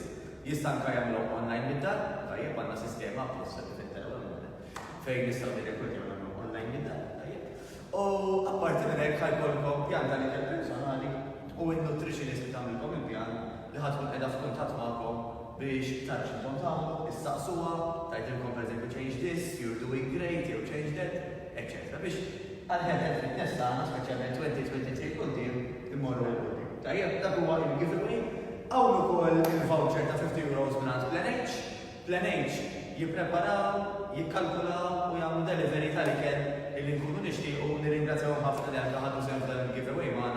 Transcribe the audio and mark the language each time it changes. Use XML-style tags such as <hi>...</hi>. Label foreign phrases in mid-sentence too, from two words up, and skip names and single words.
<mt>Jista' anke jagħmluhom online mid-dar, tajjeb għandna sistema apposta kif fejn nistgħu nirrekordjaw nagħmlu online mid-dar, tajjeb. U apparti minn hekk ħajkollkom pjan tal-ikel personali u n-nutritionist li tagħmilkom il-pjan li ħadkun qiegħda f'kuntatt magħkom biex tara x'intom tagħmlu, issaqsuha, tgħidilkom pereżempju</mt> <en>change this, you're doing great,</en> <mt>jew</mt> <en>change that,</en> <mt>etc. biex għal-</mt> <en>health fitness</en> <mt>tagħna speċjalment 2023 quddiem immorru l-qudiem. Tajjeb, dak huwa il-giveaway. Hawn ukoll il-voucher ta' €50 mingħand PlanH. PlanH jippreparaw, jikkalkulaw u jagħmlu delivery tal-ikel illi nkunu nixtiequ nirringrazzjaw ħafna li anke ħadu sehem f'dan il-giveaway magħna.</mt>